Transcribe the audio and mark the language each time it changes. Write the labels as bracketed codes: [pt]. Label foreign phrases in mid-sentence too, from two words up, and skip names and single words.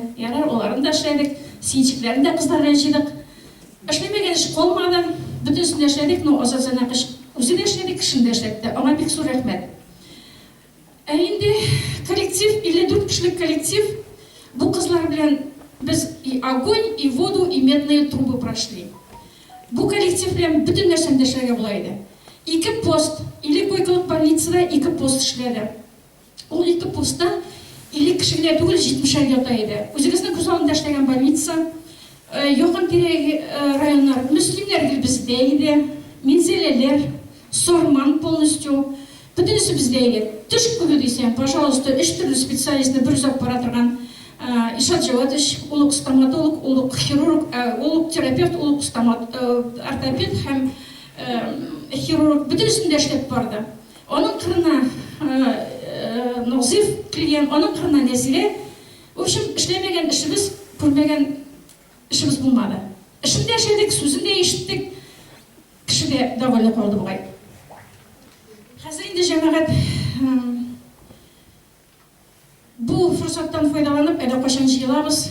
[tt] Ярар, аларын да эшләдек, синчекләрен дә кызларга җыйдык. Эшләмәгән эш калмады, бөтенсен эшләдек, но Азат Зайнакович үзе дә эшләде, кешене дә эшләтте. Аңа бик зур рәхмәт. Инде коллектив, 54 кешелек коллектив, бу кызлар белән без [ru] и огонь, и воду, и медные трубы прошли. [tt] Бу коллектив белән бөтен нәрсәне эшләргә була иде. 2 пост, или койкалык больницада 2 пост эшләде. Ул 2 постта 50 кешегә түгел 70 ята иде. Үзегезнең күз алдында эшләгән больница, якын тирәге районнар, мөслимнәр бездә иде, Минзәләләр, Сорман полностью. Бөтенесе бездә иде. Төш күбе дисәң, пожалуйста, 3 төрле специалистны бер үзак бара торган Ишат Җавадович, улук стоматолог, улук хирург, улук терапевт, улук ортопед һәм хирург бөтенесен дә эшләп барды. Аның кырына Назиф килгән, аның кырына Нәзирә. [ru] В общем, [tt] эшләмәгән эшебез, күрмәгән эшебез булмады. Эшендә эшләдек, сүзен дә ишеттек, кеше дә довольно калды бугай. Хәзер инде җәмәгать бу форсаттан файдаланып, әдә кашан җыелабыз.